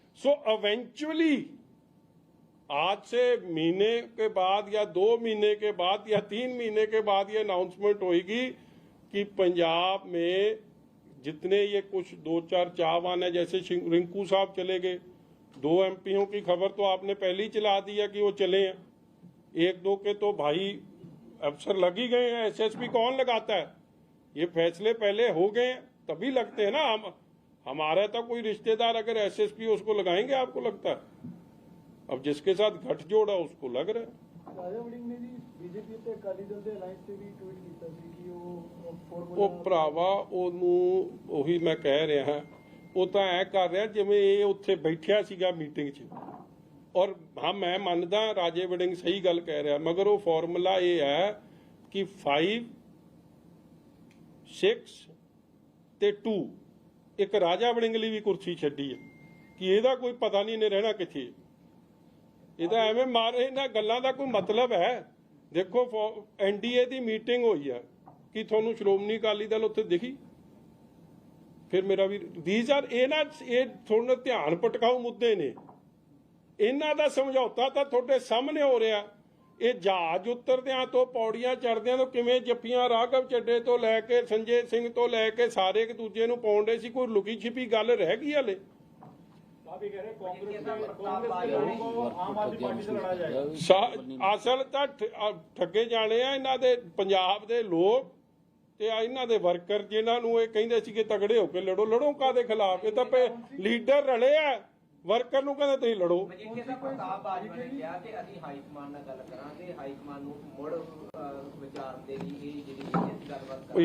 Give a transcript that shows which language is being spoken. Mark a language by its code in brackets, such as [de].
[hi] So eventually आज से महीने के बाद या 2 महीने के बाद या 3 महीने के बाद ये अनाउंसमेंट होगी कि पंजाब में जितने ये कुछ 2-4 चाहवान है, जैसे रिंकू साहब चले गए, 2 एमपीओं की खबर तो आपने पहले ही चला दी है कि वो चले हैं, 1-2 के तो भाई अफसर लग ही गए हैं। एसएसपी कौन लगाता है? ये फैसले पहले हो गए हैं तभी लगते हैं ना। हमारा तो कोई रिश्तेदार अगर एसएसपी उसको लगाएंगे, आपको लगता है? अब जिसके साथ गठजोड़ है उसको लग रहा है। [pa] ਰਾਜਾ ਵੜਿੰਗ ਨੇ ਜੀ ਬੀਜੇਪੀ ਤੇ ਅਕਾਲੀ ਦਲ ਦੇ ਅਲਾਈਅੰਸ ਤੇ ਵੀ ਟਵੀਟ ਕੀਤਾ ਸੀ ਕਿ ਉਹ ਭਰਾਵਾ ਉਹਨੂੰ ਉਹੀ ਮੈਂ ਕਹਿ ਰਿਹਾ ਹਾਂ, ਉਹ ਤਾਂ ਐ ਕਰ ਰਿਹਾ ਜਿਵੇਂ ਇਹ ਉੱਥੇ ਬੈਠਿਆ ਸੀਗਾ ਮੀਟਿੰਗ 'ਚ। ਔਰ ਹਾਂ ਮੈਂ ਮੰਨਦਾ ਰਾਜੇ ਵੜਿੰਗ ਸਹੀ ਗੱਲ ਕਹਿ ਰਿਹਾ, ਮਗਰ ਉਹ ਫਾਰਮੂਲਾ ਇਹ ਹੈ ਕਿ 5, 6 ਤੇ 2 ਇੱਕ ਰਾਜਾ ਵੜਿੰਗ ਲਈ ਵੀ ਕੁਰਸੀ ਛੱਡੀ ਹੈ ਕਿ ਇਹਦਾ ਕੋਈ ਪਤਾ ਨਹੀਂ ਇਹਨੇ ਰਹਿਣਾ ਕਿੱਥੇ। ਇਹਦਾ ਐਵੇਂ ਮਾਰੇ ਇਹਨਾਂ ਗੱਲਾਂ ਦਾ ਕੋਈ ਮਤਲਬ ਹੈ? ਦੇਖੋ ਐਨਡੀਏ ਦੀ ਮੀਟਿੰਗ ਹੋਈ ਹੈ ਕਿ ਤੁਹਾਨੂੰ ਸ਼੍ਰੋਮਣੀ ਅਕਾਲੀ ਦਲ ਉੱਥੇ ਦਿਖੀ? ਫਿਰ ਮੇਰਾ ਵੀ ਥੀਸ ਆਰ ਇਹ ਥੋੜਾ ਧਿਆਨ ਭਟਕਾਊ ਮੁੱਦੇ ਨੇ। ਇਹਨਾਂ ਦਾ ਸਮਝੌਤਾ ਤਾਂ ਤੁਹਾਡੇ ਸਾਹਮਣੇ ਹੋ ਰਿਹਾ। ਇਹ ਜਹਾਜ਼ ਉਤਰਦਿਆਂ ਤੋਂ ਪੌੜੀਆਂ ਚੜ੍ਹਦਿਆਂ ਤੋਂ ਕਿਵੇਂ ਜੱਫੀਆਂ ਰਾਘਵ ਚੱਡੇ ਤੋਂ ਲੈ ਕੇ ਸੰਜੇ ਸਿੰਘ ਤੋਂ ਲੈ ਕੇ ਸਾਰੇ ਇੱਕ ਦੂਜੇ ਨੂੰ ਪਾਉਂਦੇ ਸੀ, ਕੋਈ ਲੁਕੀ छिपी ਗੱਲ ਰਹਿ ਗਈ ਹਲੇ? [hi] आप ये कह रहे हैं कांग्रेस को आम आदमी पार्टी से लड़ा जाएगा। [pa] ਅਸਲ ਤਾਂ ਠੱਗੇ ਜਾਣੇ ਆ ਇਹਨਾਂ ਦੇ ਪੰਜਾਬ ਦੇ ਲੋਕ ਤੇ ਇਹਨਾਂ ਦੇ ਵਰਕਰ, ਜਿਨ੍ਹਾਂ ਨੂੰ ਇਹ ਕਹਿੰਦੇ ਸੀ ਕਿ ਤਗੜੇ ਹੋ ਕੇ ਲੜੋ। ਲੜੋ ਕਾਦੇ ਖਿਲਾਫ? ਇਹ ਤਾਂ ਲੀਡਰ ਰਲੇ ਆ, ਵਰਕਰ ਨੂੰ ਕਹਿੰਦੇ ਤੁਸੀਂ ਲੜੋ। ਮਜੀਠੀਆ ਸਾਹਿਬ, ਪ੍ਰਤਾਪ ਬਾਜਵਾ ਨੇ ਕਿਹਾ ਕਿ ਅਸੀਂ ਹਾਈ ਕਮਾਂਡ ਨਾਲ ਗੱਲ ਕਰਾਂਗੇ, ਹਾਈ ਕਮਾਂਡ ਨੂੰ ਮੁੜ ਵਿਚਾਰ ਦੇ ਲਈ ਇਹ ਜਿਹੜੀ ਗੱਲਬਾਤ ਕਰਾਂਗੇ।